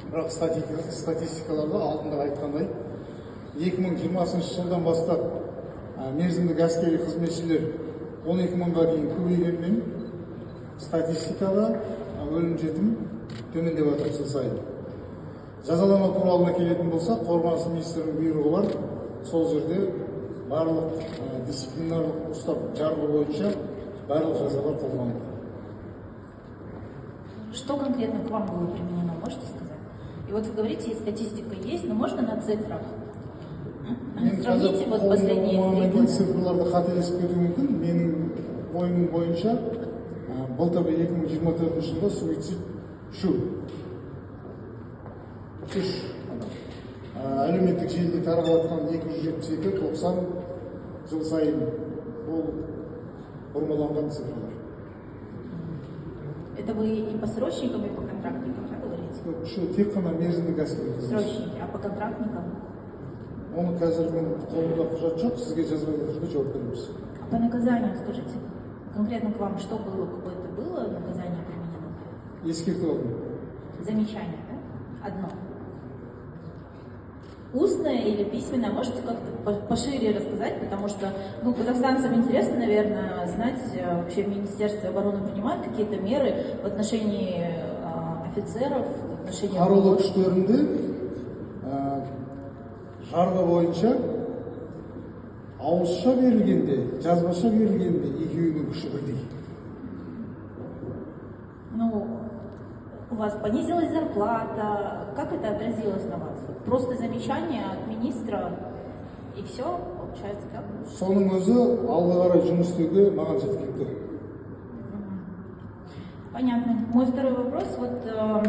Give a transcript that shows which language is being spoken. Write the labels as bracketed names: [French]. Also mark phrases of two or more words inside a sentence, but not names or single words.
[Kazakh] Бірақ статистикаларда алдында айтқандай 2020 жылдан бастап мерзімдік әскери қызметшілер 12 мыңға дейін көбейгенмен статистикада өлім жітім төмендеп жатыр жыл сайын. Жазалану туралына келетін болса, Қорғаныс министрінің бұйрығы бар. Сол жерде барлық дисциплинарлық ұстап жарғы бойынша барлық жазалар қолданылды. [Russian] Что конкретно к вам было применено, можете сказать? И вот вы говорите, статистика есть, но можно на цифрах? Сравните вот последние 3 года. [Kazakh] Цифрларды қателесіп кетуі мүмкін. Менің ойым бойынша былтырғы 2024 жылда суицид үш әлеуметтік желіде таралған 272-90 жыл сайын ол бұрмаланған цифрлар. [Russian] Это вы и по срочникам, и по контрактникам, да, говорите? [Kazakh] Şu тек қана мерзімдік әскери қызметші. [Russian] Срочники, а по контрактникам? [Kazakh] Оны қазір мен қолымда құжат жоқ, сізге жазбай түрде жауап береміз. [Russian] А по наказанию скажите, конкретно к вам что было, какое-то было наказание применено? [Kazakh] Ескерту алдым. [Russian] Замечание, да? Одно. Устное или письменное, можете как-то пошире рассказать, потому что казахстанцам интересно, наверное, знать, вообще в Министерстве обороны принимают какие-то меры в отношении офицеров, в отношении... [Kazakh] Қарулы күштерінде жарғы бойынша ауызша берілгенде, жазбаша берілгенде екеуінің күші бірдей. [Russian] У вас понизилась зарплата, как это отразилось на вас? Просто замечание от министра и все, получается, как? [Kazakh] Соның өзі алға қарай жұмыс істеуге маған жеткілікті. [Russian] Понятно. Мой второй вопрос,